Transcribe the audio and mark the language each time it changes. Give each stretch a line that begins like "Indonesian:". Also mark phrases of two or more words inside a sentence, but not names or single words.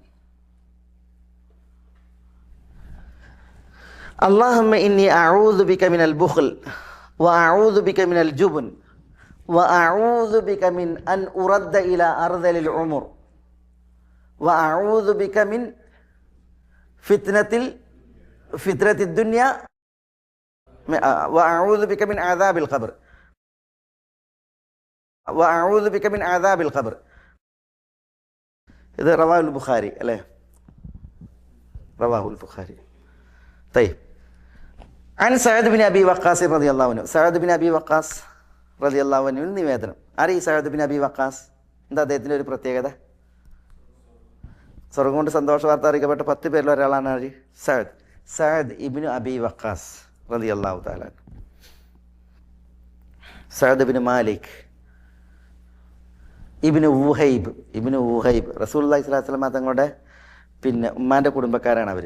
Arabic: اللهم إني أعوذ بك من البخل وأعوذ بك من الجبن وأعوذ بك من أن أرد إلى أرذل العمر وأعوذ بك من فتنة الدنيا وأعوذ بك من عذاب القبر وأعوذ بك من عذاب القبر. إذا رواه البخاري عليه، رواه البخاري. طيب عن سعد بن أبي وقاص رضي الله عنه. سعد بن أبي وقاص رضي الله عنه
Malayalam: നിവേദനം. ആരീ സഅദ് ബിൻ അബി വഖാസ്? എന്താ അദ്ദേഹത്തിൻ്റെ ഒരു പ്രത്യേകത? സ്വർഗം കൊണ്ട് സന്തോഷ വാർത്ത അറിയിക്കപ്പെട്ട 10 പേരിൽ ഒരാളാണ് ആര്? സഅദ് ഇബ്നു അബി വഖാസ്
Arabic: رضي الله تعالى.
Malayalam: സഅദ് ഇബ്നു മാലിക് ഇബ്നു വുഹൈബ്
Arabic: رسول الله صلى الله عليه وسلم
Malayalam: തങ്ങളുടെ പിന്നെ ഉമ്മാൻ്റെ കുടുംബക്കാരാണ് അവർ.